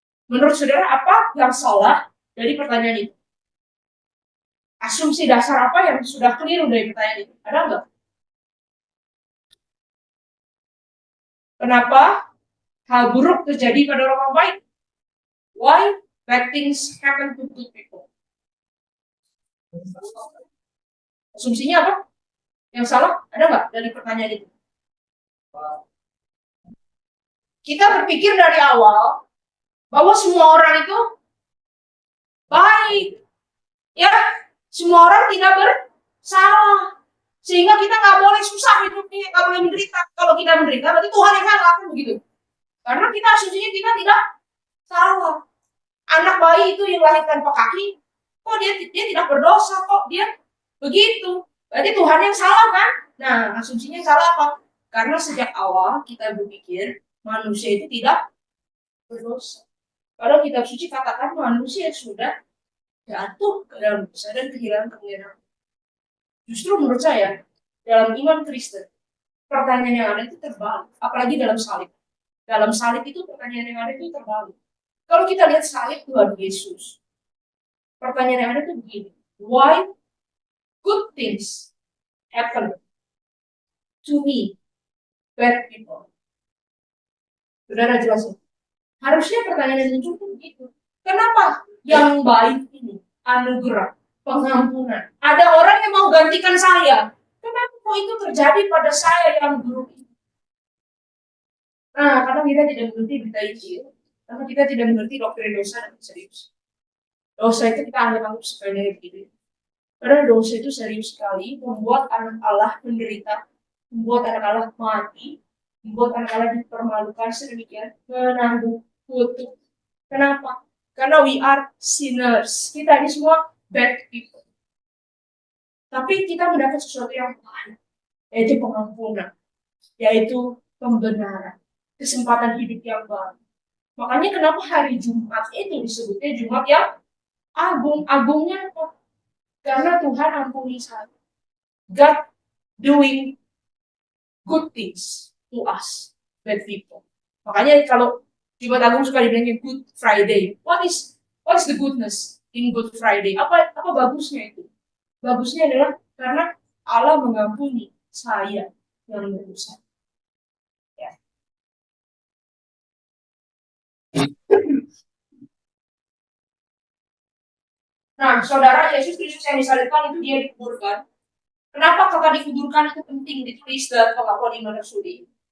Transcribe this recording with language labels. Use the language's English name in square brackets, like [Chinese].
[Indonesian] Menurut saudara, apa yang salah dari pertanyaan itu? Asumsi dasar apa yang sudah keliru dari pertanyaan itu? Ada nggak? Kenapa hal buruk terjadi pada orang baik? [English] Why bad things happen to good people? [Indonesian] Asumsinya apa? Yang salah ada nggak dari pertanyaan itu? Kita berpikir dari awal bahwa semua orang itu baik, ya, semua orang tidak bersalah, sehingga kita nggak boleh susah hidupnya, nggak boleh menderita. Kalau kita menderita, berarti Tuhan yang salah, kan begitu? Karena kita asumsinya kita tidak salah. Anak bayi itu yang lahir tanpa kaki, kok dia tidak berdosa, kok dia begitu? Berarti Tuhan yang salah kan? Nah, asumsinya salah apa? Karena sejak awal kita berpikir manusia itu tidak berdosa. Kalau kitab suci katakan manusia sudah jatuh ke dalam dosa dan kehilangan kemuliaan. Justru menurut saya, dalam iman Kristen, pertanyaan yang ada itu terbalik. Apalagi dalam salib. Dalam salib itu pertanyaan yang ada itu terbalik. Kalau kita lihat salib Tuhan Yesus, pertanyaan yang ada itu begini. [English] Why good things happen to me, bad people? [Indonesian] Saudara jelasin. Harusnya pertanyaan yang muncul begitu. Kenapa yang baik ini, anugerah, pengampunan, ada orang yang mau gantikan saya? Kenapa kok itu terjadi pada saya yang buruk ini? Nah, karena kita tidak mengerti berita Injil, karena kita tidak mengerti doktrin dosa dan serius. Dosa itu kita anggap sepele begitu. Karena dosa itu serius sekali, membuat anak Allah menderita, membuat anak Allah mati, membuat anak Allah dipermalukan sedemikian, menanggung kutuk. Kenapa? Karena [English] we are sinners. [Indonesian] Kita ini semua [English] bad people. [Indonesian] Tapi kita mendapat sesuatu yang lain, yaitu pengampunan, yaitu pembenaran, kesempatan hidup yang baru. Makanya kenapa hari Jumat itu disebutnya Jumat yang agung. Agungnya apa? Karena Tuhan ampuni saya. [English] God doing good things to us, bad people. [Indonesian] Makanya kalau Jumat Agung suka dibilangnya Good Friday. [English] What is the goodness in Good Friday? [Indonesian] Apa bagusnya itu? Bagusnya adalah karena Allah mengampuni saya yang berdosa. Ya. Nah, saudara, Yesus Kristus yang disalibkan itu dia dikuburkan. Kenapa kata dikuburkan itu penting ditulis dalam pengakuan iman Rasuli?